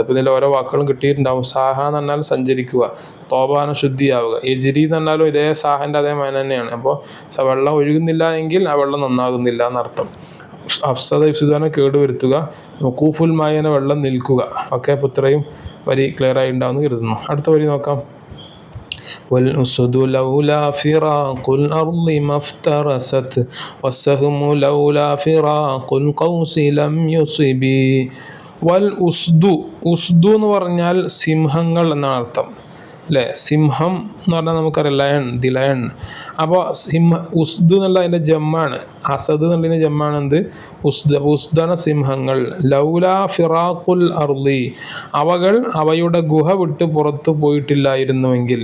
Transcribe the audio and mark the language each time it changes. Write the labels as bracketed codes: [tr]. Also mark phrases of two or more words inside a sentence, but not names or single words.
[ml] ഇപ്പം ഇതിൽ ഓരോ വാക്കുകളും കിട്ടിയിട്ടുണ്ടാവും. സാഹ എന്ന് പറഞ്ഞാൽ സഞ്ചരിക്കുക, തോബാന ശുദ്ധിയാവുക, എജിരി എന്ന് പറഞ്ഞാലും ഇതേ സാഹൻ്റെ അതേ മന തന്നെയാണ്. അപ്പോൾ വെള്ളം ഒഴുകുന്നില്ല എങ്കിൽ ആ വെള്ളം നന്നാകുന്നില്ല എന്നർത്ഥം. [ar] أفسد إفسادا [ml] കേടുവരുത്തുക, [ar] وقوف الماء [ml] വെള്ളം നിൽക്കുക. ഓക്കെ, അപ്പോൾ ഇത്രയും വരി ക്ലിയർ ആയി ഉണ്ടാവുമെന്ന് കരുതുന്നു. അടുത്ത വരി നോക്കാം. [ar] والأسد لولا فراق الأرض ما افترست والسهم لولا فراق القوس لم يصب. والأسد [ml] എന്ന് പറഞ്ഞാൽ സിംഹങ്ങൾ എന്നാണ് അർത്ഥം അല്ലേ. സിംഹം എന്ന് പറഞ്ഞാൽ നമുക്കറിയാം ലയൺ, [en] the lion. [ml] അപ്പോൾ ഉസ്ദ് എന്നുള്ള അതിൻ്റെ ജമ്മാണ്. അസദ് എന്നുള്ളതിൻ്റെ ജമ്മാണ് എന്ത്, ഉസ്ദ്. അപ്പോൾ ഉസ്ദാന സിംഹങ്ങൾ. [ar] لولا فراق الأرض [ml] അവകൾ അവയുടെ ഗുഹ വിട്ട് പുറത്തു പോയിട്ടില്ലായിരുന്നുവെങ്കിൽ.